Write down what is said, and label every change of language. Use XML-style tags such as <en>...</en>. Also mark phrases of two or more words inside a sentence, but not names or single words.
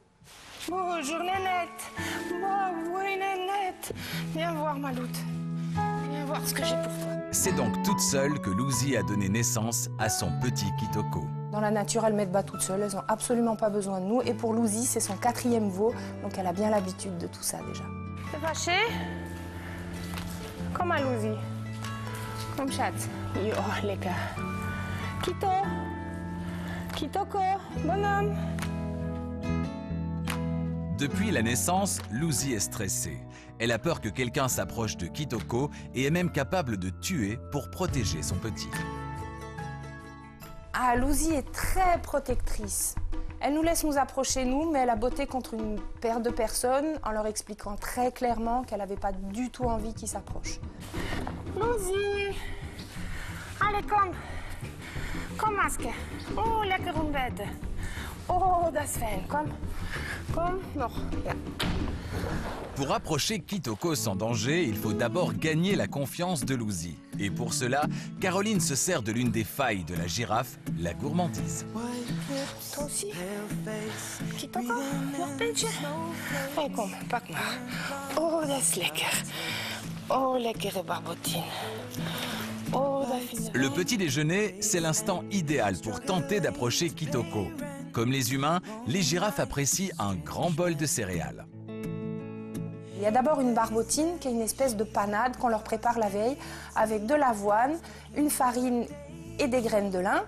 <fr>Bonjour Nénette, oui Nénette, viens voir Maloute, viens voir ce que j'ai pour toi. C'est donc toute seule que Lucy a donné naissance à son petit Kitoko. Dans la nature, elles mettent bas toutes seules, elles n'ont absolument pas besoin de nous. Et pour Lucy, c'est son 4e veau, donc elle a bien l'habitude de tout ça déjà. T'es fâché?</fr> <nl>Kom maar, Lucy. Kom, schat. Oh, lekker. Kito.</nl> <fr>Kitoko, bonhomme. Depuis la naissance, Lucy est stressée. Elle a peur que quelqu'un s'approche de Kitoko et est même capable de tuer pour protéger son petit. Ah, Lucy est très protectrice. Elle nous laisse nous approcher, nous, mais elle a botté contre une paire de personnes en leur expliquant très clairement qu'elle n'avait pas du tout envie qu'ils s'approchent. Lucy! Allez,</fr> <nl>kom! Kom, maske! Oh, lekker ontbijten! Oh, dat is fijn. Kom, kom, nog. Ja.</nl> <fr>Pour approcher Kitoko sans danger, il faut d'abord gagner la confiance de Lucy. Et pour cela, Caroline se sert de l'une des failles de la girafe, la gourmandise. Toi aussi? Kitoko,</fr> <nl>nog beetje? Hey, kom, pak maar. Oh, dat is lekker. Oh, lekkere barbotine. Oh, dat vind ik...</nl> <fr>Le petit déjeuner, c'est l'instant idéal pour tenter d'approcher Kitoko. Comme les humains, les girafes apprécient un grand bol de céréales. Il y a d'abord une barbotine qui est une espèce de panade qu'on leur prépare la veille avec de l'avoine, une farine et des graines de lin.</fr>